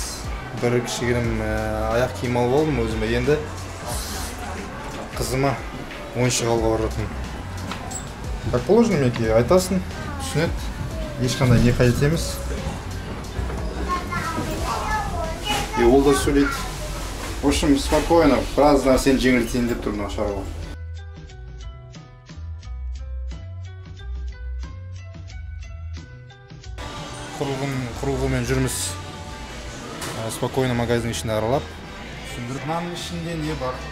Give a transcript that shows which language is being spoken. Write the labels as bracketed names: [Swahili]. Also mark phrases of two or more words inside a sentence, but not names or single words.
[Kazakh] Бір кішігірім аяқ киім алып алдым өзіме. Енді қызыма ойыншық алуға баратын. [Russian] Так положено [Kazakh] менеке, айтасың, түсінеді. Ешқандай не қажет емес. И ол да сөйлейді. [Russian] В общем, спокойно, [Kazakh] біраз нәрсені жеңілтейін деп тұрмын шаруа. Құрылғымен жүрміз. Спокойно магазин ішінде аралап. Мынаның ішінде не бар?